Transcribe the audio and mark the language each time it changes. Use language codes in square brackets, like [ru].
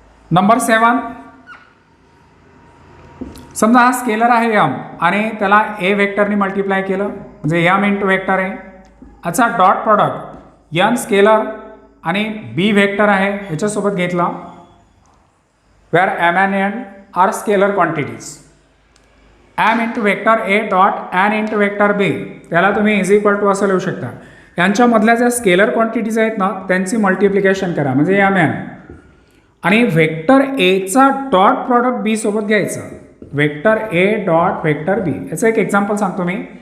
[mr] Number 7, समजा हा scalar आहे यम आणि त्याला ए वेक्टरने मल्टिप्लाय केलं म्हणजे यम इंटू वेक्टर आहे. याचा डॉट प्रॉडक्ट यम स्केलर आणि बी वेक्टर आहे याच्यासोबत घेतला. [en] Where M N N are scalar quantities. [mr] M into vector A dot N into vector बी त्याला तुम्ही इज इक्वल टू असं लिहू शकता. यांच्यामधल्या ज्या स्केलर क्वांटिटीज आहेत ना त्यांची मल्टिप्लिकेशन करा म्हणजे एम एन, आणि वेक्टर एचा डॉट प्रॉडक्ट बी सोबत घ्यायचं. वेक्टर ए डॉट वेक्टर बी. याचं एक एक्झाम्पल सांगतो मी.